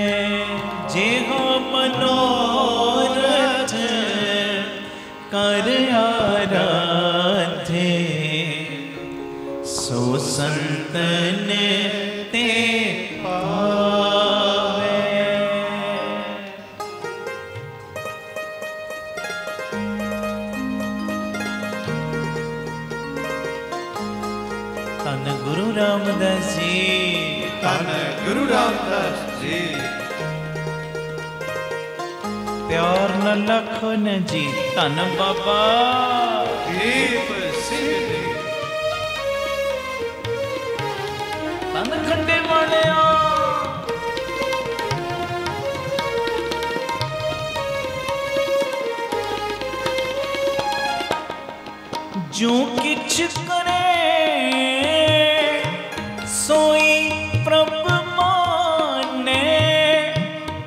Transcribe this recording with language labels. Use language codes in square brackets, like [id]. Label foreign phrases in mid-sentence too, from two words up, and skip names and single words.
[pa] ਜੇਹਾ ਮਨੋਰਥ ਕਰ ਆਰਾਧੇ ਸੋ ਸੰਤਨ ਤੇ ਪਾਵੇ। ਧੰਨ ਗੁਰੂ ਰਾਮਦਾਸ ਜੀ, ਧੰਨ ਗੁਰੂ ਰਾਮਦਾਸ ਜੀ। ਪਿਆਰ ਨ ਲਖਨ ਜੀ, ਧੰਨ ਬਾਬਾ ਦੀਪ ਸਿੰਘ ਜੀ। ਧੰਨ ਖੰਡੇ ਵਾਲਿਆ ਜੋ ਕਿਛ ਕਰੇ ਸੋਈ ਪ੍ਰਭ ਮਾਨੇ।